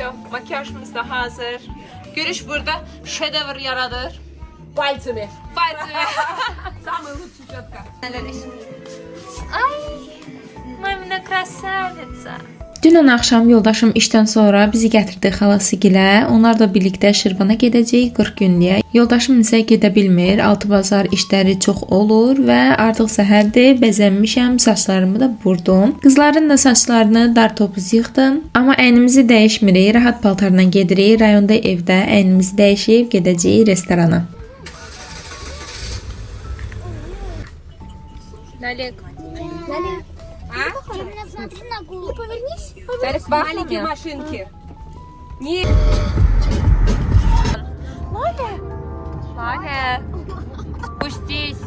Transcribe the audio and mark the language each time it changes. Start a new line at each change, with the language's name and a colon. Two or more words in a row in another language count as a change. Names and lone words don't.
Azerbaijani: Makyajımız da hazır. Görüş burada şedevr yaradır.
Russian: Пальцами. Пальцами. Самая лучшая четко. Ай, мамина красавица.
Azerbaijani: Dünən axşam yoldaşım işdən sonra bizi gətirdi xalasıgilə. Onlarla birlikdə Şirvana gedəcəyik 40 günlük. Yoldaşım isə gedə bilmir. Altı bazar işləri çox olur və artıq səhərdir. Bəzənmişəm, saçlarımı da vurdum. Qızların da saçlarını dar topuz yığdım. Amma əynimizi dəyişmirik. Rahat paltarla gedirik. Rayonda evdə əynimizi dəyişib gedəcəyik restorana.
Russian: Налег. Смотри на голову. Повернись. Зараз маленькие машинки. Не. Маня, спустись.